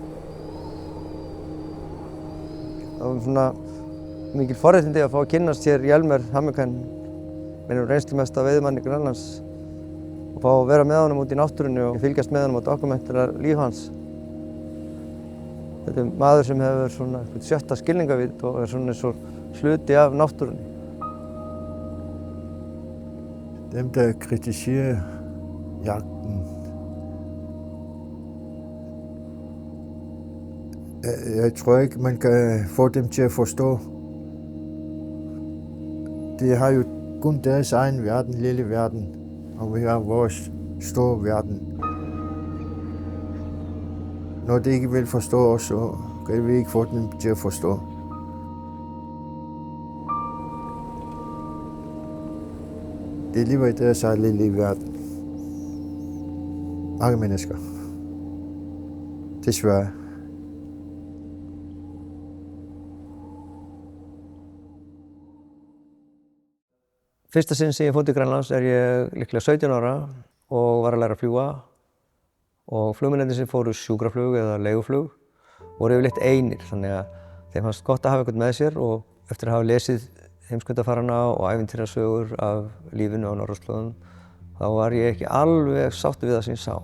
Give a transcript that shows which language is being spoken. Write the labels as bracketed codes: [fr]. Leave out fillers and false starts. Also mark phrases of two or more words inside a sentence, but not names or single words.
[is] Það var svona mikil forréttindi að fá að kynnast hér Hjalmar Hammerkvän, mínum reynslumesta veiðimanni Grænlands, og fá að vera með honum út í náttúrunni og fylgjast með honum og dokumentera líf hans. Þetta er maður sem hefur svona sjötta skilningarvit og er svona eins og hluti af náttúrunni. [da] Dem, der kritiserer jagten, jeg tror ikke, man kan få dem til at forstå. De har jo kun deres egen verden, lille verden, og vi har vores store verden. Når de ikke vil forstå os, så kan vi ikke få dem til at forstå. De lever i deres egen lille verden. Mange mennesker. Desværre. [is] Fyrsta sinn sem ég fór til Grænlands er ég líklega 17 ára og var að læra að fljúga. Og flugmennirnir sem fóru sjúkraflug eða leiguflug voru yfirleitt einir, þannig að þeim fannst gott að hafa eitthvað með sér, og eftir að hafa lesið heimskautafarana og ævintýrasögur af lífinu á norðurslóðum, þá var ég ekki alveg sáttur við það sem ég sá.